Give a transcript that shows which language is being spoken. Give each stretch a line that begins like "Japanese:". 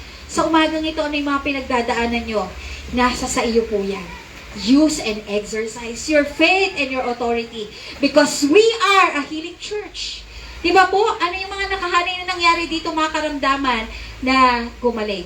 Filipino: Sa umagang ito, ano yung mga pinagdadaanan nyo? Nasa sa iyo po yan.
English: Use and exercise your faith and your authority because we are a healing church.
Filipino: Diba po? Ano yung mga nakahanay na nangyari dito, mga karamdaman na gumaling?